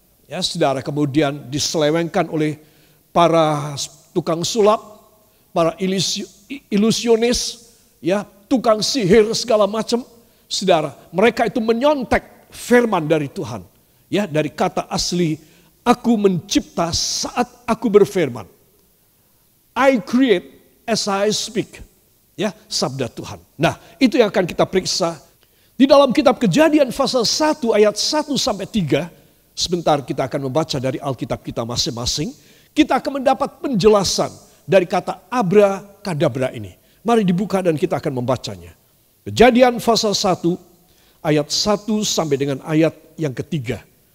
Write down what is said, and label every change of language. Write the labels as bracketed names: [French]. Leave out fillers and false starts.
[Indonesian] Ya saudara, kemudian diselewengkan oleh para tukang sulap, para ilusionis, ya, tukang sihir segala macam, saudara, mereka itu menyontek firman dari Tuhan, ya, dari kata asli, aku mencipta saat aku berfirman. [English] I create as I speak, [Indonesian] ya, sabda Tuhan. Nah, itu yang akan kita periksa di dalam kitab Kejadian pasal 1 ayat 1 sampai 3. Sebentar kita akan membaca dari Alkitab kita masing-masing. Kita akan mendapat penjelasan dari kata abrakadabra ini. Mari dibuka dan kita akan membacanya. Kejadian pasal 1 ayat 1 sampai dengan ayat yang ketiga.